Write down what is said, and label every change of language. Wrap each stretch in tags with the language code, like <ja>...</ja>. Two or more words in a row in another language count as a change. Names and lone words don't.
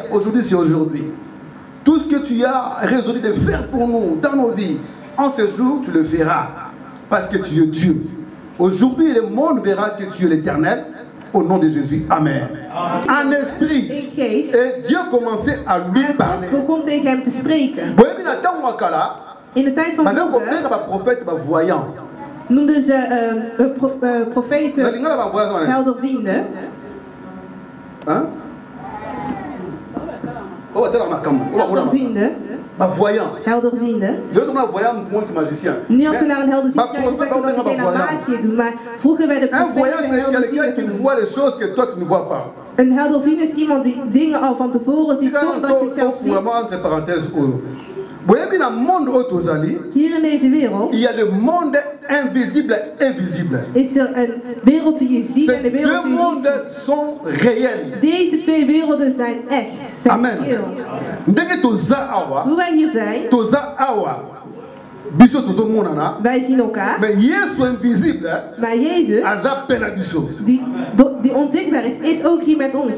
<fr>Aujourd'hui, c'est aujourd'hui. Tout ce que tu as résolu de faire pour nous dans nos vies, en ce jour, tu le feras. Parce que tu es Dieu. Aujourd'hui, le monde verra que tu es l'Éternel. Au nom de Jésus. Amen. En esprit. Et Dieu commençait à lui parler.</fr> <nl>Begon tegen hem te spreken. In de tijd van</nl> <fr>prophète voyant.</fr> <nl>noemden ze profeten helderziende. Helderziende. Helderziende. Nu als we naar een helderziende kijken, zeggen we dat ze geen magie doen, maar vroeger werden profeten helderziende. Een helderziende is iemand die dingen al van tevoren ziet zonder dat je het zelf ziet. Hier in deze wereld</nl> <fr>il y a le monde invisible et invisible.</fr> <nl>Is er een wereld die je ziet en de wereld die je niet ziet.</nl> <fr>Ces deux mondes sont réels.</fr> <nl>Deze twee werelden zijn echt. Zijn Amen. Hoe wij hier zijn, wij zien elkaar. Maar Jezus, die onzichtbaar is ook hier met ons.</nl>